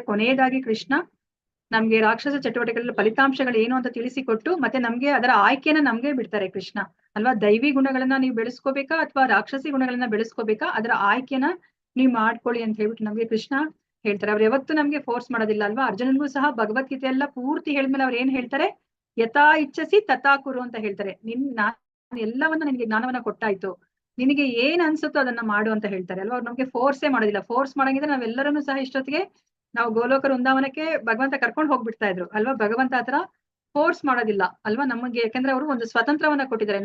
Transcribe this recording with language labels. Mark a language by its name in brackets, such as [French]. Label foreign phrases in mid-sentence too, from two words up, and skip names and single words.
[Kannada] ಕೊನೆಯದಾಗಿ ಕೃಷ್ಣ ನಮ್ಗೆ ರಾಕ್ಷಸ ಚಟುವಟಿಕೆಗಳ ಫಲಿತಾಂಶಗಳು ಏನು ಅಂತ ತಿಳಿಸಿಕೊಟ್ಟು ಮತ್ತೆ ನಮ್ಗೆ ಅದರ ಆಯ್ಕೆಯನ್ನ ನಮ್ಗೆ ಬಿಡ್ತಾರೆ ಕೃಷ್ಣ ಅಲ್ವಾ? ದೈವಿ ಗುಣಗಳನ್ನ ನೀವು ಬೆಳೆಸ್ಕೋಬೇಕಾ ಅಥವಾ ರಾಕ್ಷಸಿ ಗುಣಗಳನ್ನ ಬೆಳೆಸ್ಕೋಬೇಕಾ, ಅದರ ಆಯ್ಕೆನ ನೀವ್ ಮಾಡ್ಕೊಳ್ಳಿ ಅಂತ ಹೇಳ್ಬಿಟ್ಟು ನಮ್ಗೆ ಕೃಷ್ಣ ಹೇಳ್ತಾರೆ. ಅವ್ರು ಯಾವತ್ತೂ ನಮ್ಗೆ ಫೋರ್ಸ್ ಮಾಡೋದಿಲ್ಲ ಅಲ್ವಾ? ಅರ್ಜುನನ್ಗೂ ಸಹ ಭಗವದ್ಗೀತೆ ಎಲ್ಲ ಪೂರ್ತಿ ಹೇಳಿದ್ಮೇಲೆ ಅವ್ರು ಏನ್ ಹೇಳ್ತಾರೆ? [Sanskrit] यथा इच्छसि तथा कुरु [Kannada] ಅಂತ ಹೇಳ್ತಾರೆ. ನಾನು ಎಲ್ಲವನ್ನ ನಿನಗೆ ಜ್ಞಾನವನ್ನ ಕೊಟ್ಟಾಯ್ತು, ನಿನಗೆ ಏನ್ ಅನ್ಸುತ್ತೋ ಅದನ್ನ ಮಾಡು ಅಂತ ಹೇಳ್ತಾರೆ ಅಲ್ವಾ? ಅವ್ರು ನಮ್ಗೆ ಫೋರ್ಸೇ ಮಾಡೋದಿಲ್ಲ. ಫೋರ್ಸ್ ಮಾಡಂಗಿದ್ರೆ ನಾವೆಲ್ಲರನ್ನೂ ಸಹ ಇಷ್ಟೊತ್ತಿಗೆ ನಾವು ಗೋಲೋಕ ವೃಂದಾವನಕ್ಕೆ ಭಗವಂತ ಕರ್ಕೊಂಡು ಹೋಗ್ಬಿಡ್ತಾ ಇದ್ರು ಅಲ್ವಾ? ಭಗವಂತ ಆತರ ಫೋರ್ಸ್ ಮಾಡೋದಿಲ್ಲ ಅಲ್ವಾ ನಮಗೆ, ಯಾಕಂದ್ರೆ ಅವರು ಒಂದು ಸ್ವತಂತ್ರವನ್ನ ಕೊಟ್ಟಿದ್ದಾರೆ.